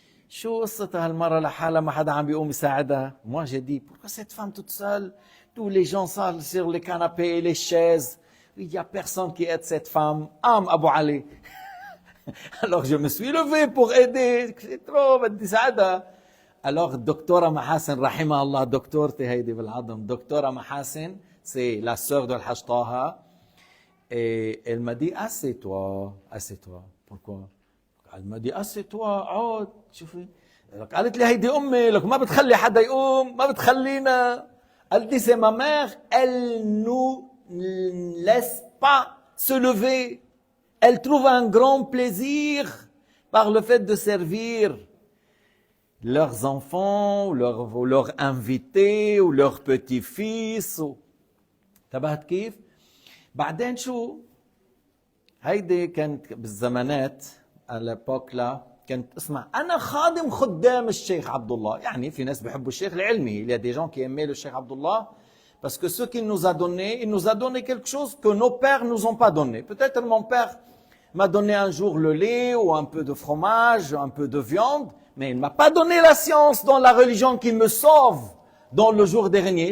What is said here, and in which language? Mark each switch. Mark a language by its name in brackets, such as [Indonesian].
[Arabic] شو قصتها هالمرة لحالها ما حدا عم بيقوم يساعدها. [French] Moi j'ai dit, pourquoi cette femme toute seule? Tous les gens sont sur les canapés et les chaises. Il n'y a personne qui aide cette femme. Abu Ali. Alors je me suis levé pour aider. C'est trop, [Arabic] بدي ساعدها. [French] Alors docteur Mahasen, rahimahullah, docteur [Arabic] هيدي بالعظم. [French] Docteur Mahasen, c'est la sœur de Al-Hajj Taha. Et elle m'a dit, assieds-toi, assieds-toi. Pourquoi? Elle m'a dit, assieds-toi, [Arabic] عود, شوفي. قالت لي هيدي أمي, لك ما بتخلي حدا يقوم, ما بتخلينا. [French] Elle dit, c'est ma mère, elle nous laisse pas se lever. Elle trouve un grand plaisir par le fait de servir leurs enfants, leurs invités, ou leurs petits-fils. [Arabic] انتبهت كيف؟ بعدين شو؟ هيدي كانت بالزمانات [French] à l'époque là [Arabic] كانت اسمع أنا خادم خدام الشيخ عبد الله. يعني في ناس بيحبوا الشيخ العلمي. [French] Il y a des gens qui aimaient le Cheikh Abdullah parce que ce qu'il nous a donné, il nous a donné quelque chose que nos pères nous ont pas donné. Peut-être mon père m'a donné un jour le lait ou un peu de fromage, un peu de viande, mais il m'a pas donné la science dans la religion qui me sauve dans le jour dernier.